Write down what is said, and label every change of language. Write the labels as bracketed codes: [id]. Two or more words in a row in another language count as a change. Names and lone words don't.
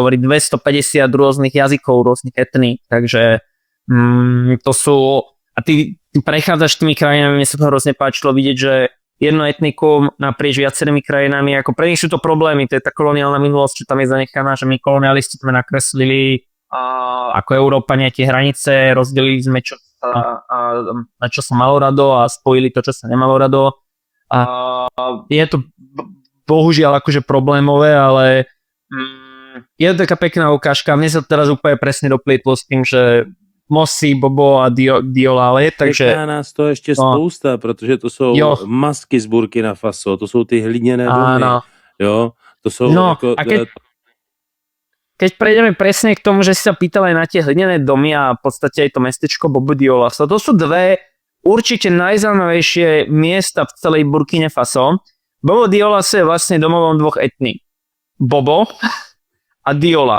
[sk] hovorí 250 rôznych jazykov, rôznych etník, takže to sú, a ty prechádzaš tými krajinami, mne sa to hrozne páčilo vidieť, že jedno etnikum naprieč viacerými krajinami, ako pre nich sú to problémy, to je tá koloniálna minulosť, čo tam je zanechaná, že my kolonialisti sme nakreslili ako Európania tie hranice, rozdelili sme na čo sa malo rado a spojili to, čo sa nemalo rado. A je to bohužiaľ akože problémové, ale je to taká pekná ukážka. Mne sa teraz úplne presne doplietlo s tým, že Mosi, Bobo a Diolale, takže... [cs] Čeká nás to ještě spousta, protože to jsou masky z Burkina Faso, to jsou ty hliněné domy, jo, to jsou jako... [sk] Keď prejdeme presne k tomu, že si sa pýtal aj na tie hlinené domy a v podstate aj to mestečko Bobo Dioulasso, to sú dve určite najzaujímavejšie miesta v celej Burkine Faso. Bobo Dioulasso je vlastne domovom dvoch etník. Bobo a Diola.